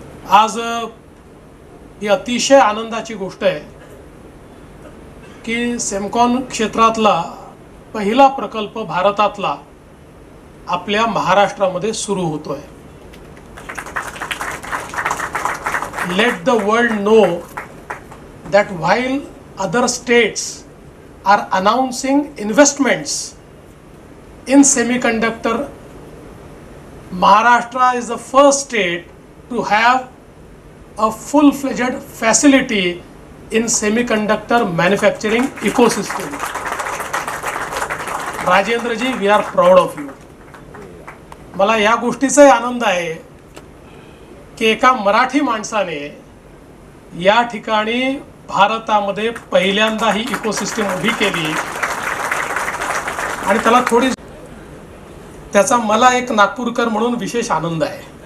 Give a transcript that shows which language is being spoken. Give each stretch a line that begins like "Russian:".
Marathi: आज ही अतिशय आनंदाची गोष्ट आहे की सेमकॉन क्षेत्रातला पहिला प्रकल्प भारतातला आपल्या महाराष्ट्रामध्ये सुरू होतोय.
English: Let the world know that while other states are announcing investments in semiconductor, Maharashtra is the first state to have a full-fledged facility in semiconductor manufacturing ecosystem. Rajendra ji, we are proud of you.
Marathi: मला या गोष्टीचाही आनंद आहे की एका मराठी माणसाने या ठिकाणी भारतामध्ये पहिल्यांदा ही इकोसिस्टम उभी केली आणि त्याचा मला एक नागपूरकर म्हणून विशेष आनंद आहे.